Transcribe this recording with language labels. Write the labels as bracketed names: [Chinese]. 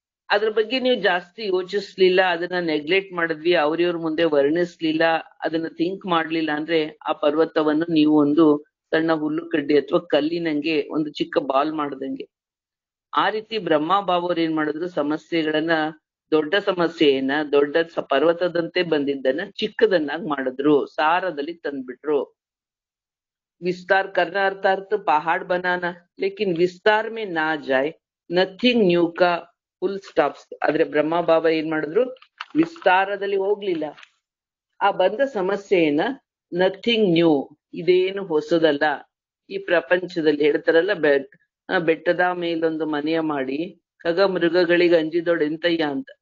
[Kannada] ಅದ್ರ ಬಗ್ಗೆ ನೀವು ಜಾಸ್ತಿ ಯೋಚಿಸ್ಲಿಲ್ಲ, ಅದನ್ನ ನೆಗ್ಲೆಕ್ಟ್ ಮಾಡಿದ್ವಿ, ಅವ್ರಿವ್ರ ಮುಂದೆ ವರ್ಣಿಸ್ಲಿಲ್ಲ, ಅದನ್ನ ಥಿಂಕ್ ಮಾಡ್ಲಿಲ್ಲ ಅಂದ್ರೆ ಆ ಪರ್ವತವನ್ನು ನೀವು ಒಂದು ಸಣ್ಣ ಹುಲ್ಲು ಕಡ್ಡಿ ಅಥವಾ ಕಲ್ಲಿನಂಗೆ ಒಂದು ಚಿಕ್ಕ ಬಾಲ್ ಮಾಡ್ದಂಗೆ. ಆ ರೀತಿ ಬ್ರಹ್ಮ ಬಾಬು ಅವ್ರು ಏನ್ ಮಾಡಿದ್ರು, ಸಮಸ್ಯೆಗಳನ್ನ, ದೊಡ್ಡ ಸಮಸ್ಯೆಯನ್ನ ದೊಡ್ಡ ಪರ್ವತದಂತೆ ಬಂದಿದ್ದನ್ನ ಚಿಕ್ಕದನ್ನಾಗಿ ಮಾಡಿದ್ರು, ಸಾರದಲ್ಲಿ ತಂದ್ಬಿಟ್ರು. [Hindi] ವಿಸ್ತಾರ್ करना अर्थात पहाड़ बनाना, लेकिन विस्तार में ना जाए, नथिंग न्यू का ಫುಲ್ ಸ್ಟಾಪ್ಸ್. [Kannada] ಆದ್ರೆ ಬ್ರಹ್ಮ ಬಾಬಾ ಏನ್ ಮಾಡಿದ್ರು, ವಿಸ್ತಾರದಲ್ಲಿ ಹೋಗ್ಲಿಲ್ಲ. ಆ ಬಂದ ಸಮಸ್ಯೆಯನ್ನ ನಥಿಂಗ್ ನ್ಯೂ, ಇದೇನು ಹೊಸದಲ್ಲ ಈ ಪ್ರಪಂಚದಲ್ಲಿ. ಹೇಳ್ತಾರಲ್ಲ, ಬೆಟ್ಟದ ಮೇಲೊಂದು ಮನೆಯ ಮಾಡಿ ಖಗ ಮೃಗಗಳಿಗೆ ಅಂಜಿದೊಡೆಂತಯ್ಯ ಅಂತ.